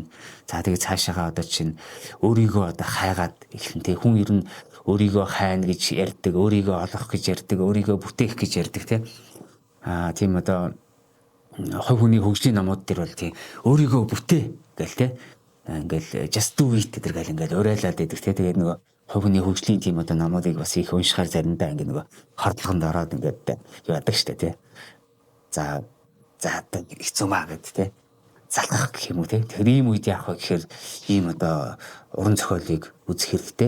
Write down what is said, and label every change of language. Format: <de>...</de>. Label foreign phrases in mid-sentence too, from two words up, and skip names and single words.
<mn>За тэгээд цаашаага чинь өөрийгөө хайгаад эхэлнэ. Тэг хүн ер нь өөрийгөө хайна гэж ярьдаг, өөрийгөө олох гэж ярьдаг, өөрийгөө бүтээх гэж ярьдаг тийм. Тийм хувь хүний хөгжлийн номууд дээр бол тийм өөрийгөө бүтээ гэл тийм. ингээл</mn> <en>just do it</en> <mn>гэдэг гал ингээл урайлаад байдаг те. Тэгээд нөгөө хувийн хөгжлийн тийм одоо номуудыг бас их уншихаар заримдаа ингээ нөгөө хордлогонд ороод ингээд юу яадаг штэ те. За одоо хэцүү маа гэд те. Залгах гэх юм уу те. Тэр ийм үед яах вэ гэхээр ийм одоо уран зохиолыг үзэх хэрэгтэй.</mn>